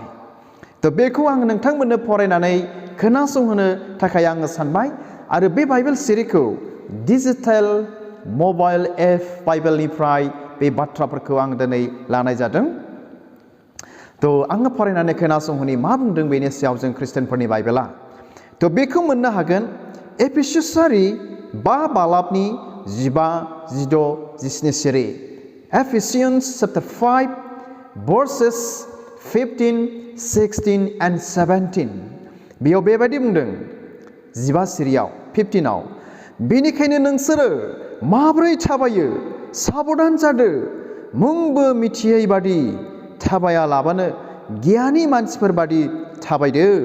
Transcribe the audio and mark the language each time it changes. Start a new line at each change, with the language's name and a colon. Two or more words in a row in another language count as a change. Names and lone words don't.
Bodo: थ' बेखौ आं नोंथांमोननो फरायनानै खोनासंहोनो थाखाय आङो सानबाय आरो बे बाइबेल सिरिखौ डिजिटेल मबाइल एप बाइबेलनिफ्राय बे बाथ्राफोरखौ आं दिनै लानाय जादों। थ' आङो फरायनानै खोनासंहोनि मा बुंदों बेनि सायाव जों ख्रिस्टियानफोरनि बाइबेला। थ' बेखौ मोननो हागोन एफिसियारि 5 बालाबनि 15, 16, 17 सिरि।
English: Ephesians chapter 5 verses 15, 16 and 17।
Bodo: बेयाव बेबायदि बुंदों 15 सिरियाव 15आव, बेनिखायनो नोंसोरो माब्रै थाबायो साबधान जादो, मुंबो मिथियै बादि थाबाया लाबानो गियानि मानसिफोर बादि थाबायदो।